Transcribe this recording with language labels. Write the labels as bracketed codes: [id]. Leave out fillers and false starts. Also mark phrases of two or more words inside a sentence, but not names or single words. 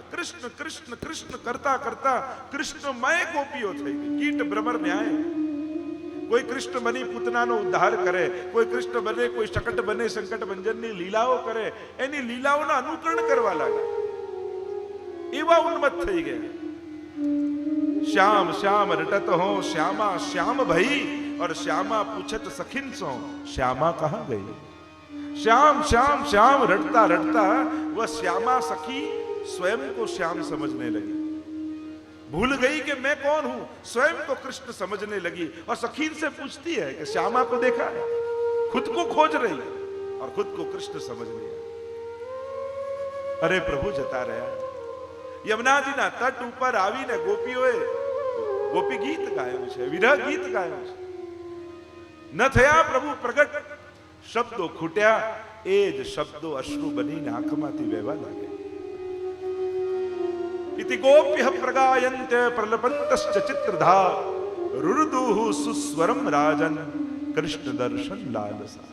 [gu] કૃષ્ણ કૃષ્ણ કૃષ્ણ કરતા કરતા કૃષ્ણમય ગોપીઓ થઈ ગઈ. કીટ ભ્રમર ન્યાય, કોઈ કૃષ્ણ બની પૂતનાનો ઉદ્ધાર કરે, કોઈ કૃષ્ણ બને, કોઈ શકટ બને, સંકટ ભંજનની લીલાઓ કરે, એની લીલાઓના અનુકરણ કરવા લાગ્યા. એવા ઉન્મત્ત થઈ ગયા. [hi] श्याम श्याम रटत हो श्यामा श्याम भई, और श्यामा पूछत सखिन सो श्यामा कहाँ गई. श्याम श्याम श्याम रटता रटता वह श्यामा सखी स्वयं को श्याम समझने लगी, भूल गई कि मैं कौन हूं, स्वयं को कृष्ण समझने लगी और सखी से पूछती है कि श्यामा को देखा है, खुद को खोज रही है और खुद को कृष्ण समझ लिया. अरे प्रभु जता रहा. [gu] યમુનાજીના તટ ઉપર આવીને ગોપીઓએ ગોપી ગીત ગાયું છે, વિરહ ગીત ગાયું છે. ન થયા પ્રભુ પ્રગટ, શબ્દો ખૂટ્યા, એ જ શબ્દો અશ્રુ બનીને આંખમાંથી વહેવા લાગ્યા. [sa] इति गोप्यः प्रगायन्त प्रलपन्तश्च चित्रधा रुरुदुः सुस्वरम् राजन् कृष्ण दर्शन लालसा.